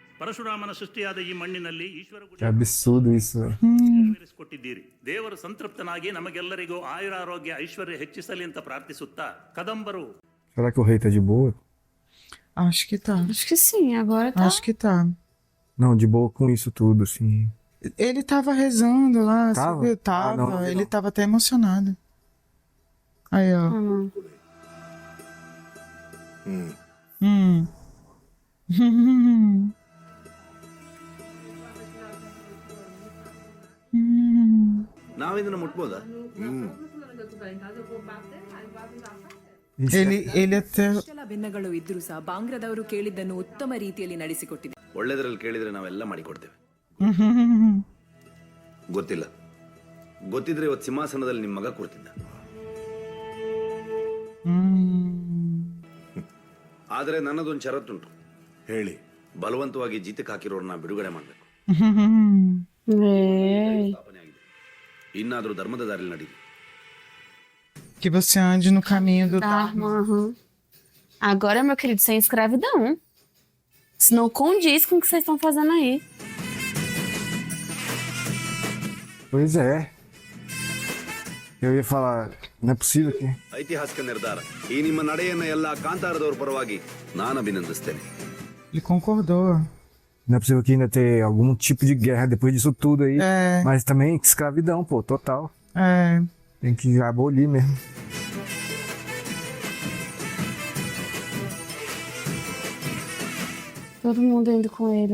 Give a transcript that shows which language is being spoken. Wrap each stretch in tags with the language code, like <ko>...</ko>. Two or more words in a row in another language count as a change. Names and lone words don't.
<kn>ಪರಶುರಾಮನ ಸೃಷ್ಟಿಯಾದ ಈ ಮಣ್ಣಿನಲ್ಲಿ ಈಶ್ವರ</kn> <pt>Que absurdo isso.</pt> <kn>ಕೊಟ್ಟಿದ್ದೀರಿ. ದೇವರು ಸಂತೃಪ್ತನಾಗಿ ನಮಗೆಲ್ಲರಿಗೂ ಆಯುರಾರೋಗ್ಯ ಐಶ್ವರ್ಯ ಹೆಚ್ಚಿಸಲಿ ಅಂತ ಪ್ರಾರ್ಥಿಸುತ್ತಾ ಕದಂಬರು.</kn> <pt>Será que o rei tá de boa? Acho que tá. Acho que sim, agora tá. Acho que tá. Não, de boa com isso tudo, assim. Ele tava rezando lá, Tava? você viu? Tava. Ah, não, Ele não. tava até emocionado. Aí, ó.</pt> <kn>ನಾವಿದನ್ನ ಮುಟ್ಬೋದಾ?</kn> <pt>Ele até.</pt> <kn>ಭಿನ್ನಗಳು ಇದ್ರೂ ಸಹ ಬಾಂಗ್ರಾದವರು ಕೇಳಿದ್ದನ್ನು ಉತ್ತಮ ರೀತಿಯಲ್ಲಿ ನಡೆಸಿಕೊಟ್ಟಿದೆ. ಒಳ್ಳೆದ್ರಲ್ಲಿ ಕೇಳಿದ್ರೆ ನಾವೆಲ್ಲ ಮಾಡಿಕೊಡ್ತೇವೆ. ಗೊತ್ತಿಲ್ಲ, ಗೊತ್ತಿದ್ರೆ ಇವತ್ತು ಸಿಂಹಾಸನದಲ್ಲಿ ನಿಮ್ಮ ಮಗ ಕೂರ್ತಿದ್ದ. ಆದರೆ ನನ್ನದೊಂದು ಷರತ್ತುಂಟು. ಹೇಳಿ. ಬಲವಂತವಾಗಿ ಜೀತಕ್ಕೆ ಹಾಕಿರೋರನ್ನ ಬಿಡುಗಡೆ ಮಾಡಬೇಕು. ಸ್ಥಾಪನೆ ಆಗಿದೆ. ಇನ್ನಾದ್ರೂ ಧರ್ಮದ ದಾರಿಯಲ್ಲಿ ನಡೀಲಿ.</kn> <pt>Que você ande no caminho do Dharma. Agora, meu querido, sem escravidão. Isso não condiz com o que vocês estão fazendo aí. Pois é. Eu ia falar, não é possível que...</pt> <kn>ಐತಿಹಾಸಿಕ ನಿರ್ಧಾರ. ಈ ನಿಮ್ಮ ನಡೆಯನ್ನ ಎಲ್ಲ ಕಾಂತಾರದವರ ಪರವಾಗಿ ನಾನು ಅಭಿನಂದಿಸ್ತೇನೆ.</kn> <pt>Ele concordou. Não é possível que ainda ter algum tipo de guerra depois disso tudo aí. É. Mas também escravidão, pô, total. É. Tem que abolir mesmo. Todo mundo indo com ele.</pt>